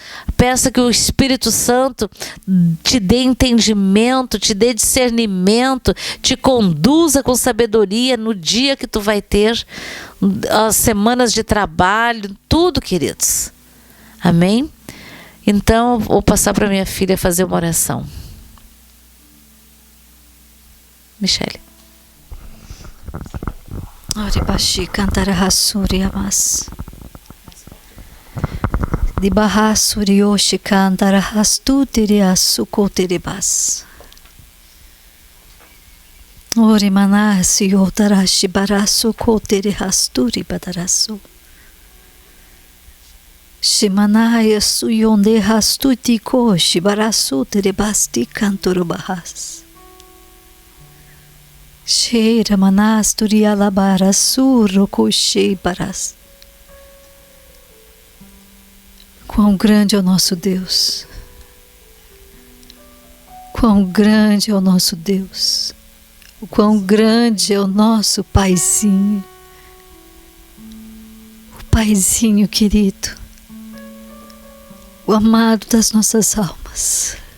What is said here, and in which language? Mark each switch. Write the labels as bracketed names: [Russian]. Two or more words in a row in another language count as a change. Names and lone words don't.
[Portuguese] Peça que o Espírito Santo te dê entendimento, te dê discernimento, te conduza com sabedoria no dia que tu vai ter, as semanas de trabalho, tudo, queridos. Amém? Então, vou passar para minha filha fazer uma oração. Michele. Aribashi Kantarahasuri Amas Dibahasuri Yoshi Kantarahastu Tiriasu Kotiribas Orimanasi Yotarashi Barasu Kotirihasturi Badarasu Shimanaya Suyonde Hastuti Koshi Barasu Tiribasti Kanturubahas Sheira manasturi alabara surro cochei paras. Quão grande é o nosso Deus. Quão grande é o nosso Deus. O quão grande é o nosso Paizinho. O Paizinho querido, o amado das nossas almas.